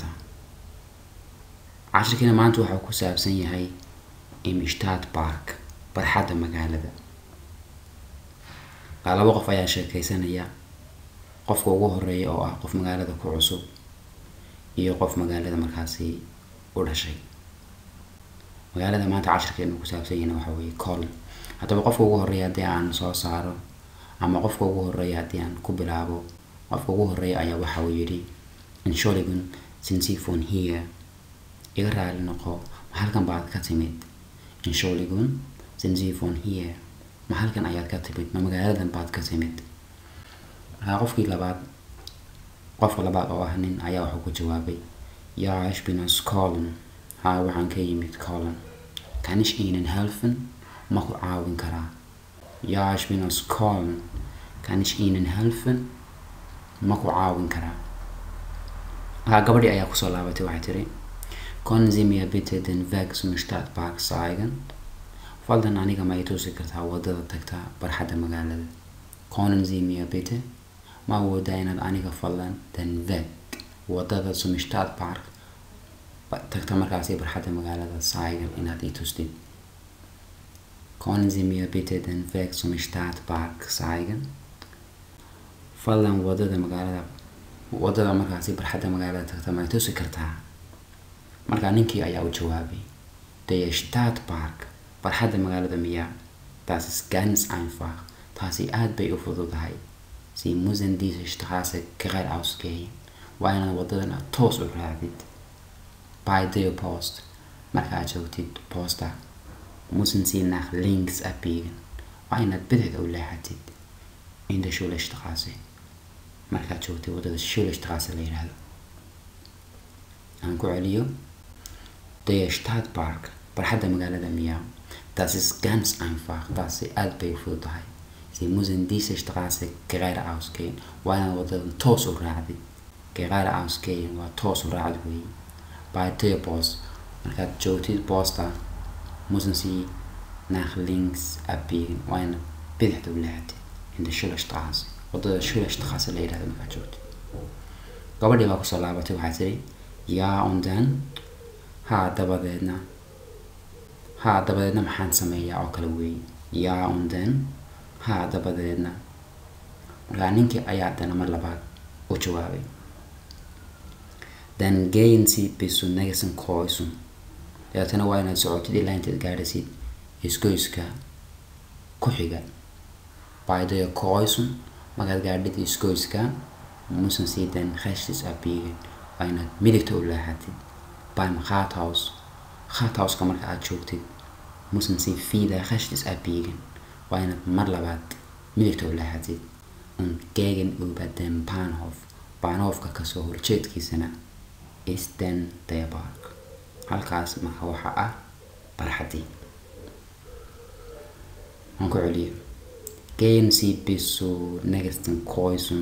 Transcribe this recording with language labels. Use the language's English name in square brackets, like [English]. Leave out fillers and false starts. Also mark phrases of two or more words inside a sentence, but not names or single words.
[Somali] maanta wuxuu ku saabsan yahay [German] im Stadtpark [Somali] barxadda magaalada laba qof ayaa sheekaysanaya qofka ugu horeeya oo ah qof magaalada ku cusub iyo qof magaalada markaasi u dhashay magaalada maanta cashirkeenu ku saabsan yahay waxa weeye Köln haddaba qofka ugu horeeya hadii aan soo saaro ama qofka ugu horeeya hadii aan ku bilaabo qofka ugu horeeya ayaa waxa uu yiri [German] Entschuldigung sind Sie von hier [Somali] iga raali noqo ma halkan baad ka timid [German] Entschuldigung sind Sie von hier [Somali] ma halkan ayaad ka timid ma magaaladan baad ka timid qofka labaad oo ah nin ayaa wuxuu ku jawaabay [German] ja ich bin aus Köln [Somali] waxaan ka yimid Köln [German] kann ich Ihnen helfen [Somali] ma ku caawin karaa [German] ja ich bin aus Köln kann ich Ihnen helfen [Somali] ma ku caawin karaa gabadhii ayaa kusoo laabatay waxay tiri [German] können Sie mir bitte den Weg zum Stadtpark zeigen [Somali] fadlan aniga ma i tusi kartaa wadada tagta barxadda magaalada [German] können Sie mir bitte [Somali] ma awoodaa inaad aniga fadlan [German] den Weg [Somali] wadada [German] zum Stadtpark [Somali] tagta markaasi barxadda magaalada zeigen inaad i tustid [German] können Sie mir bitte den Weg zum Stadtpark zeigen [Somali] fadlan wadada markaasi barxadda magaalada tagta ma i tusi kartaa marka ninkii ayaa u jawaabay [German] der Stadtpark [Somali] barxadda magaalada miyaa [German] das ist ganz einfach [Somali] taasi aad bay u fududahay [German] Sie müssen diese Straße geradeaus gehen [Somali] waa inaad wadadan aad toos u raacdid [German] bei der Post [Somali] marka aad joogtid posta [German] müssen Sie nach links abbiegen [Somali] waa inaad bidixda u leexatid [German] in der Schulstraße [Somali] marka aad joogtid wadada Schulstraße la yiraahdo aan ku celiyo [German] der Stadtpark [Somali] barxadda magaalada miyaa [German] das ist ganz einfach [Somali] taasi aad bay u fududahay [German] Sie müssen diese Straße geradeaus [Somali] gehen waa inaad wadadan toos u raacdid [German] geradeaus gehen [Somali] waa toos u raacd wey [German] bei der Post [Somali] markaad joogtid posta [German] müssen Sie nach links abbiegen [Somali] waa inaad bidixda u leexatid [German] in der Schulstraße [Somali] wadada Schulstraße la yiraahdo markaad joogtid gabadhii baa kusoo laabatay waxay tiri [German] ja und dann [Somali] dabadeedna maxaan sameeyaa oo kale wey [German] ja und dann [Somali] dabadeedna markaa ninkii ayaa haddana mar labaad u jawaabay [German] dann gehen Sie bis zur nächsten Kreuzung [Somali] dabeetana waa inaad socotid ilaa intaad gaadhaysid isgoyska ku xiga bei [German] der Kreuzung [Somali] markaad gaadhid isgoyska [German] müssen Sie dann rechts abbiegen [Somali] waa inaad midigta u leexatid beim Rathauska marka aad joogtid [German] müssen Sie wieder rechts abbiegen [Somali] waa inaad mar labaad midigta u leexatid [German] und gegenüber dem Bahnhofka [Somali] kasoo horjeedkiisana [German] ist dann der Park [Somali] halkaas marka waxa ah barxaddii aan ku celiyo [German] Gehen Sie bis zur nächsten Kreuzung.